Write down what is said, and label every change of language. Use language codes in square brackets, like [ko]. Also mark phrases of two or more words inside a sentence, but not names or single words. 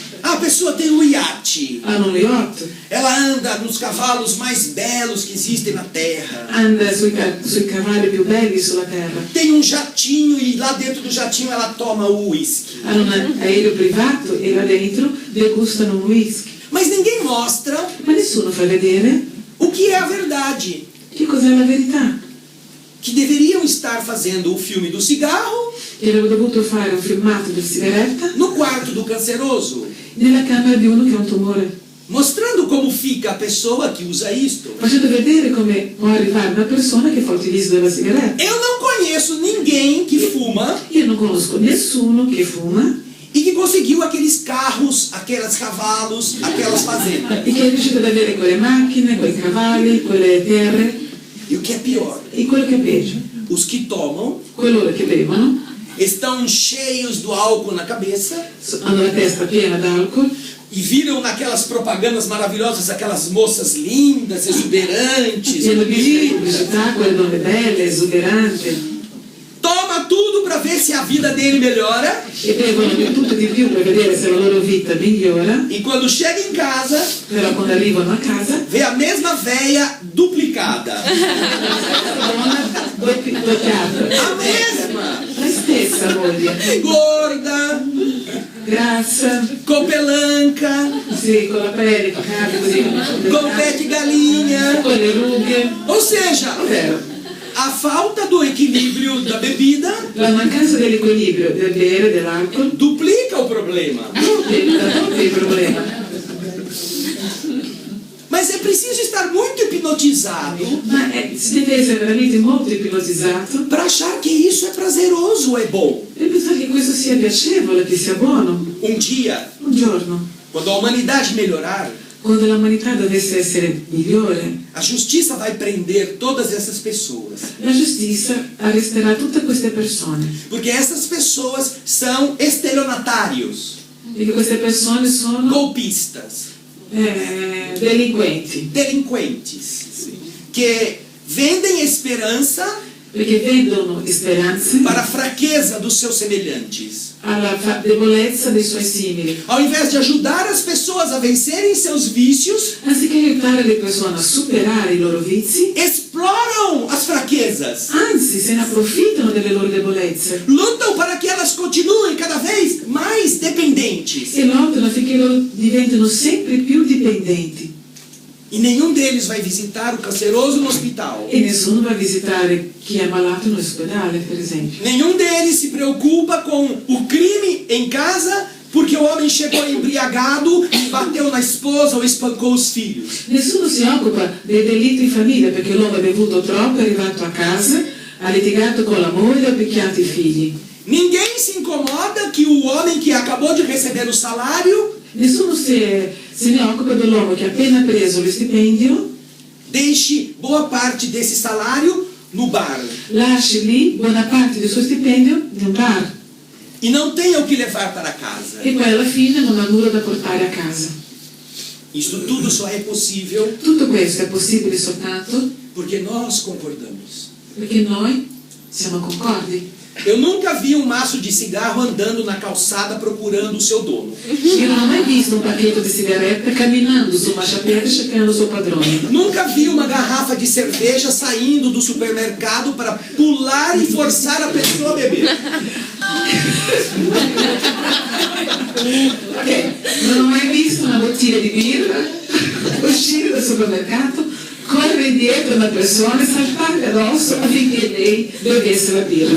[pt] A pessoa tem um iate. [it] Hanno un yacht, [pt] Ela anda nos cavalos mais belos que existem na terra. [it] anda sui cavalli più belli sulla terra. [pt] Tem um jatinho e lá dentro do jatinho ela toma o uísque. [it] Hanno un aereo privato e là dentro degustano un whisky. [pt] Mas ninguém mostra [it] Ma nessuno fa vedere [pt] o que é a verdade. [it] che cos'è la verità. [pt] Que deveriam estar fazendo o filme do cigarro [it] E avevo dovuto fare un filmato di sigaretta [pt] no quarto do canceroso, [it] nella camera di uno che ha un tumore, [pt] mostrando como fica a pessoa que usa isto. [it] facendo vedere come può arrivare una persona che fa utilizzo della sigaretta. [pt] Eu não conheço ninguém que fuma [it] Io non conosco nessuno che fuma [pt] e que conseguiu aqueles carros, aqueles cavalos, aquelas fazendas. [it] e che è riuscito ad avere quelle macchine, quei cavalli, quelle terre. [pt] E o que é pior, [it] E quello che è peggio, [pt] os que tomam [it] coloro che bevono [pt] estão cheios do álcool na cabeça [it] hanno la testa piena d'alcol [pt] e viram naquelas propagandas maravilhosas aquelas moças lindas, exuberantes. [it] e hanno visto pubblicità, quelle donne belle, esuberanti, [pt] Toma tudo para ver se a vida dele melhora. [it] e bevono di tutto e di più per vedere se la loro vita migliora, [pt] E quando chega em casa, [it] però quando arrivano a casa [pt] vê a mesma véia duplicada. [it] donna doppiata, [pt] A mesma! [it] la stessa moglie, [pt] Gorda, [it] grassa, [pt] com pelanca, [it] sì, con la pelle piccata così, [pt] com pé de galinha. [it] con le rughe. [pt] Ou seja, [it] Ovvero, [pt] a falta do equilíbrio da bebida [it] la mancanza dell'equilibrio del bere, dell'alcol, [pt] duplica o problema. [it] è il problema. [pt] Mas é preciso estar muito hipnotizado [it] Ma si deve essere veramente molto ipnotizzato [pt] para achar que isso é prazeroso ou é bom. [it] per pensare che questo sia piacevole, che sia buono. [pt] Dia, [it] Un giorno, [pt] quando a humanidade melhorar, [it] quando l'umanità dovesse essere migliore, [pt] a justiça vai prender todas essas pessoas. [it] la giustizia arresterà tutte queste persone. [pt] Porque essas pessoas são estelionatários, [it] Perché queste persone sono [pt] golpistas, [it] delinquenti, [pt] delinquentes, que vendem esperança [it] perché vendono speranze [pt] para a fraqueza dos seus semelhantes. [it] alla debolezza dei suoi simili. [pt] Ao invés de ajudar as pessoas a vencerem seus vícios, [it] Anziché aiutare le persone a superare i loro vizi, [pt] exploram as fraquezas. [it] anzi se ne approfittano delle loro debolezze [pt] Lutam para que elas continuem cada vez mais dependentes. [it] e lottano affinché loro diventino sempre più dipendenti. [pt] E nenhum deles vai visitar o canceroso no hospital. [it] E nessuno va a visitare chi è malato in ospedale, per esempio. [pt] Nenhum deles se preocupa com o crime em casa, porque o homem chegou embriagado e bateu na esposa ou espancou os filhos. [it] Nessuno si occupa del delitto in famiglia perché l'uomo ha bevuto troppo, è arrivato a casa, ha litigato con la moglie e ha picchiato i figli. [pt] Ninguém se incomoda que o homem que acabou de receber o salário [it] Nessuno se ne occupa dell'uomo che ha appena preso lo stipendio, [pt] deixe boa parte desse salário no bar [it] lasci lì buona parte del suo stipendio in un bar [pt] e não tenha o que levar para casa. [it] e poi alla fine non ha nulla da portare a casa. [pt] Isso tudo só é possível [it] Tutto questo è possibile soltanto [pt] porque nós concordamos. [it] perché noi siamo concordi. [pt] Eu nunca vi um maço de cigarro andando na calçada procurando o seu dono. [it] Io non ho mai visto un pacchetto di sigarette camminando su marciapiede cercando il suo padrone. [pt] Nunca vi uma garrafa de cerveja saindo do supermercado para pular e forçar a pessoa a beber. [it] Non ho mai visto una bottiglia di birra uscire dal supermercato, correre dietro una persona e saltarle addosso affinché lei bevesse la birra.